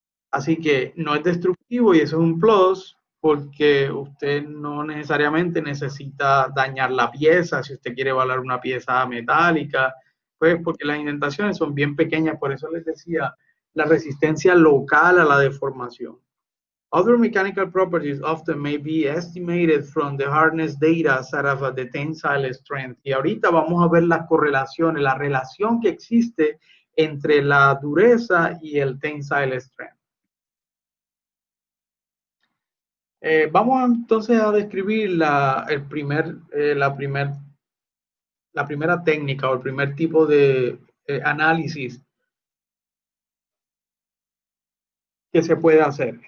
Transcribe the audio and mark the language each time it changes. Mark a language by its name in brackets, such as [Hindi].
[Spanish] Así que no es destructivo y eso es un plus porque usted no necesariamente necesita dañar la pieza si usted quiere evaluar una pieza metálica, pues porque las indentaciones son bien pequeñas, por eso les decía la resistencia local a la deformación. [English] Other mechanical properties often may be estimated from the hardness data set of the tensile strength. [Spanish] Y ahorita vamos a ver las correlaciones, la relación que existe entre la dureza y el tensile strength. Vamos entonces a describir la primera técnica o el primer tipo de análisis que se puede hacer.